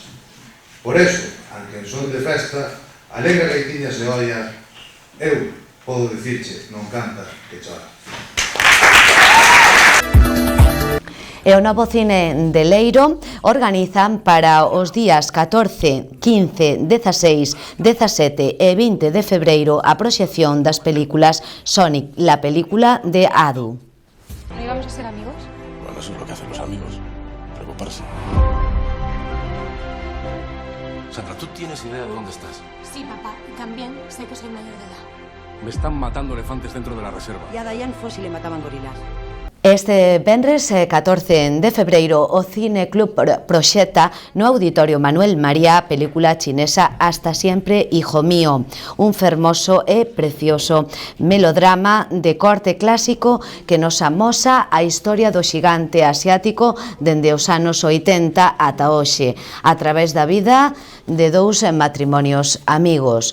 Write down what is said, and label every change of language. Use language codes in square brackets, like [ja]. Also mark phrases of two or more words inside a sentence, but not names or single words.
[gl] Por eso, aunque en son de festa, alegra gaitiña se oia, eu podo dicirche, non canta, que chora. E o Novo Cine de Leiro organizan para os días 14, 15, 16, 17 e 20 de febreiro a proxección das películas Sonic, [es] la película de Adu. ¿No íbamos a ser amigos? Bueno, eso es lo que hacen los amigos, preocuparse. Sandra, ¿tú tienes idea de dónde estás? Sí, papá. Y también sé que soy mayor de edad. Me están matando elefantes dentro de la reserva. E a Dayan Fossi le mataban gorilas. [gl] Este venres 14 de febreiro o Cine Club proxecta no Auditorio Manuel María a película chinesa Hasta siempre, hijo mío, un fermoso e precioso melodrama de corte clásico que nos amosa a historia do xigante asiático dende os anos 80 ata hoxe, a través da vida de dous matrimonios amigos.